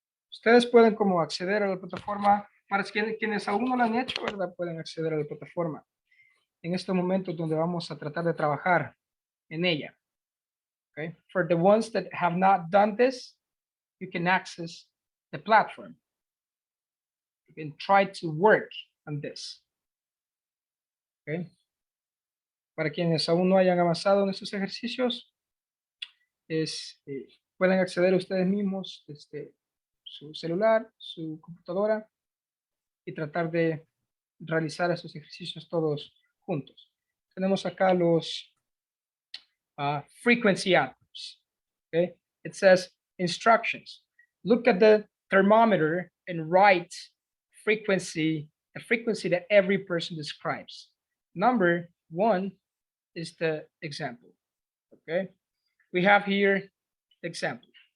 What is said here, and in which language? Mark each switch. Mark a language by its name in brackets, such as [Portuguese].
[Spanish] Ustedes pueden como acceder a la plataforma, para quienes aún no lo han hecho, ¿verdad? Pueden acceder a la plataforma en estos momentos donde vamos a tratar de trabajar en ella. [English] Okay. For the ones that have not done this, you can access the platform. You can try to work on this. Okay. [Spanish] Para quienes aún no hayan avanzado en estos ejercicios, pueden acceder ustedes mismos desde su celular, su computadora y tratar de realizar esos ejercicios todos juntos. Tenemos acá los frequency adverbs. [English] Okay, it says instructions. Look at the thermometer and write frequency, the frequency that every person describes. Number 1 is the example. Okay, we have here the example.